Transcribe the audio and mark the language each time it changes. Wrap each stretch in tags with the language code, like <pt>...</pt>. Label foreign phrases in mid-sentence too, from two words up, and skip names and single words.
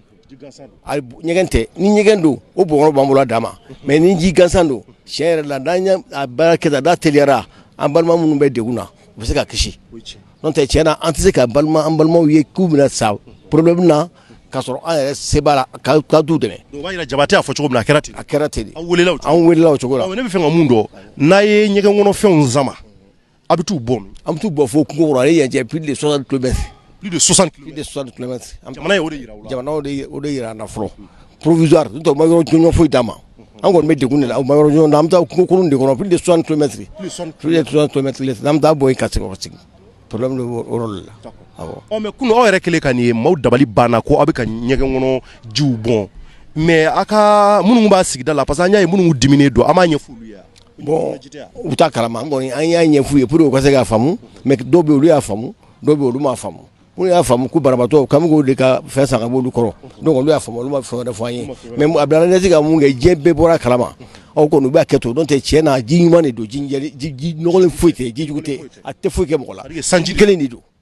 <bm>ɲɛgɛn tɛ ni ɲɛgɛn don o bɔnkɔrɔ b'an bolo a dan ma mais ni ji gansan don tiɲɛ yɛrɛ la n'an ye a baara kɛ tan n'a teliyara an balima minnu bɛ degun na u bɛ se ka kisi n'o tɛ tiɲɛ na an tɛ se ka an balimaw ye k'u bɛna sa problème na k'a sɔrɔ an yɛrɛ se b'a la ka t'u dɛmɛ. o b'a yira Jabate y'a fɔ cogo min na a kɛra ten. a kɛra ten de. an welela o cogo la. ne bɛ fɛ ka mun dɔn n'a ye ɲɛgɛn kɔnɔ fɛnw sama a bɛ t'u bɔ min. an bɛ t'u bɔ fo kungo kɔnɔ ale yan cɛ</bm> <fr>plus de 60 kilomètres. plus de 60 kilomètres.</fr> <bm>jamana ye o de yira u la. jamana o de yira an na fɔlɔ provisoire n'o tɛ u ma yɔrɔ jɔnjɔn foyi d'a ma an kɔni bɛ degun de la u ma yɔrɔ jɔnjɔn an bɛ taa kungo kolon de kɔnɔ</bm> <fr>plus de 60 kilomètres. plus de 60 kilomètres</fr> <bm>n'an bɛ taa bɔ yen ka segin problème de o yɔrɔ de la. mais kunun aw yɛrɛ kɛlen ka nin ye maaw dabali banna ko aw bɛ ka ɲɛgɛn kɔnɔ jiw bɔn mais a ka minnu b'a sigida la</bm> <fr>parce que</fr> <bm>an y'a ye minnu diminen don an b'a ɲɛfɔ olu ye bon u t'a kalama an kɔni an y'a ɲɛf'u ye</bm> <fr>pour que</fr> <bm>u ka se k'a faamu mais dɔw bɛ yen olu y'a faamu dɔw bɛ yen olu m'a faamu minnu y'a faamu ko banabaatɔ k'an bɛ k'o de ka fɛn san ka bɔ olu kɔrɔ donc olu y'a faamu olu ma fɛn wɛrɛ fɔ an ye mais a bila ne se ka mun kɛ diɲɛ bɛɛ bɔra kalama aw kɔni u b'a kɛ to n'o tɛ tiɲɛ na ji ɲuman de don ji nɔgɔlen foyi tɛ ji jugu tɛ a tɛ foyi kɛ mɔgɔ la sanji kelen de don.</bm>